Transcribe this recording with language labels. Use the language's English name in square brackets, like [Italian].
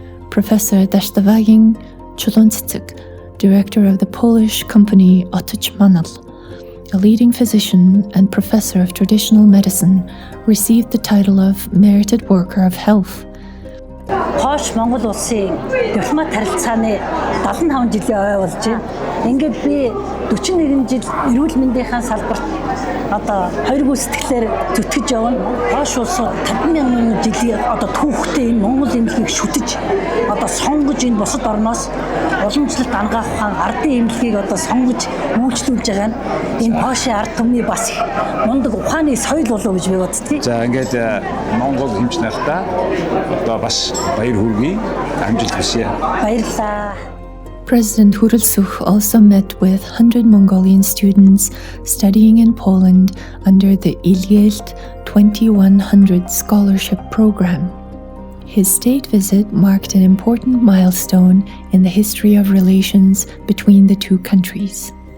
[English] Professor Desztawagin Cholonczyk, director of the Polish company Otoczmanal, a leading physician and professor of traditional medicine, received the title of Merited Worker of Health. [Mongolian] Polish-Mongol улсын дипломат харилцааны 75 жилийн ой болж байна. Ингээд би 41 жил эрүүл мэндийн салбарт одоо хоёр гүйцэтгэлээр зүтгэж явна. Польш улсууд 50,000 жилийн одоо түүхтэй энэ Монгол эмнэлгийг шүтэж одоо сонгож энэ бусад орноос уламжлалт ангаахын ардын эмнэлгийг одоо сонгож үйлчлүүлж байгаа нь энэ Польшийн ард түмний бас мундаг ухааны соёл болов гэж би боддгийг. За ингээд Монгол хэмж нартай одоо бас баяр хүргэе. Амжилт хүсье. Баярлалаа. [English] President Hurulsuch also met with 100 Mongolian students studying in Poland under the Ilgelt 2100 scholarship program. His state visit marked an important milestone in the history of relations between the two countries.